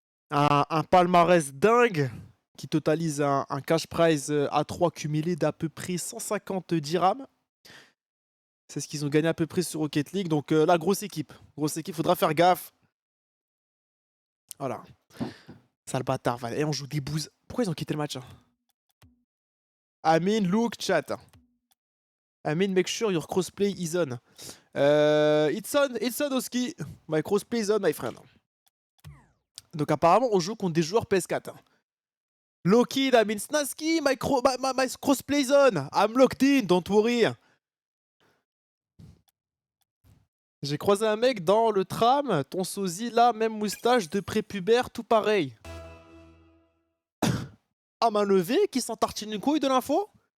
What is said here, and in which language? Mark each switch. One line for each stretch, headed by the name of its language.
French: Un palmarès dingue qui totalise un cash prize à 3 cumulé d'à peu près 150 dirhams. C'est ce qu'ils ont gagné à peu près sur Rocket League. Donc là, grosse équipe. Grosse équipe, faudra faire gaffe. Voilà. Sale bâtard. Et on joue des bouses. Pourquoi ils ont quitté le match?
English: Amin, look, chat. Amin, make sure your crossplay is on. It's on, Oski. My crossplay is on, my friend.
French: Donc apparemment, on joue contre des joueurs PS4.
English: Locked, Amin, Snaski, my crossplay is on. I'm locked in, don't worry.
French: J'ai croisé un mec dans le tram, ton sosie là, même moustache de prépubère, tout pareil. À main levée, qui s'en tartine une couille de l'info?